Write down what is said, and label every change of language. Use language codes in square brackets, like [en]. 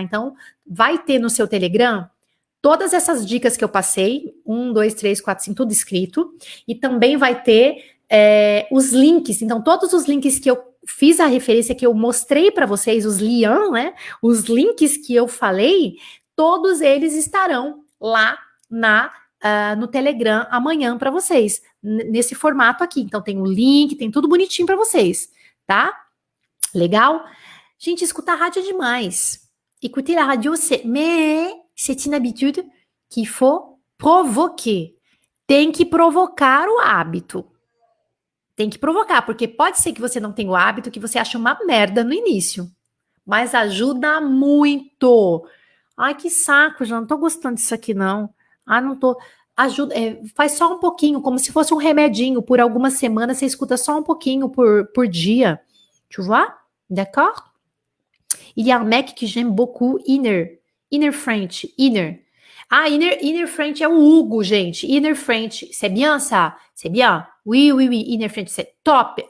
[pt] Então, vai ter no seu Telegram todas essas dicas que eu passei, 1, 2, 3, 4, 5, tudo escrito, e também vai ter os links, então todos os links que eu fiz a referência, que eu mostrei para vocês, os liens, né, os links que eu falei, todos eles estarão lá no Telegram amanhã para vocês, nesse formato aqui. Então tem o link, tem tudo bonitinho para vocês, tá? Legal? Gente, escutar rádio é demais. [fr] Écouter la radio, mais c'est une habitude qu'il faut provoquer. [pt] Tem que provocar o hábito. Tem que provocar, porque pode ser que você não tenha o hábito, que você ache uma merda no início. Mas ajuda muito. Ai, que saco, já não tô gostando disso aqui, não. Ah, não tô. Ajuda, faz só um pouquinho, como se fosse um remedinho. Por algumas semanas, você escuta só um pouquinho por dia. [fr] Tu vois? D'accord? Il y a un mec que j'aime beaucoup, Inner French, Inner. [pt] Ah, Inner French é o Hugo, gente. [fr] Inner French, c'est bien ça? C'est bien? Oui, Inner French, c'est top.